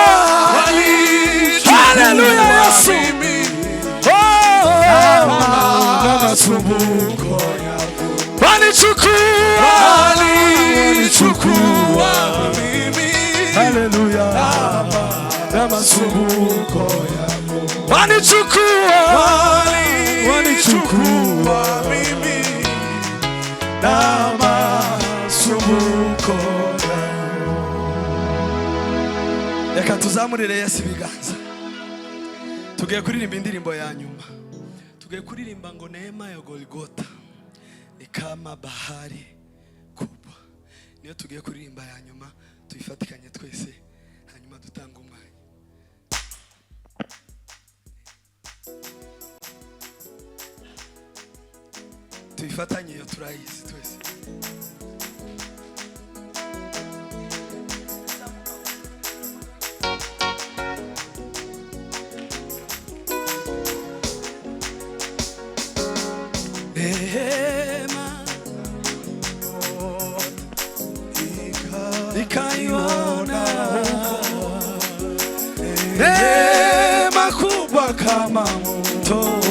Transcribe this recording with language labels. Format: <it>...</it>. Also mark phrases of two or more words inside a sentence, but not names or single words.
<sw>Haleluya Yesu, na masumbuko wanichukua mimi. Haleluya, na masumbuko yangu wanichukua mimi na masumbuko yangu.</sw> <rw>Reka tuzamurire Yesu ibiganza, tugiye kuririmba indirimbo ya nyuma. Tugiye kuririmba ngo</rw> <sw>neema ya Golgotha ni kama bahari kubwa.</sw> <rw>Niyo tugiye kuririmba ya nyuma, tuyifatikanye twese hanyuma dutanga umwanya. Tuyifatanye iyo turayizi twese.</rw> <sw>Neema nikaiona, neema kubwa kama mto,</sw>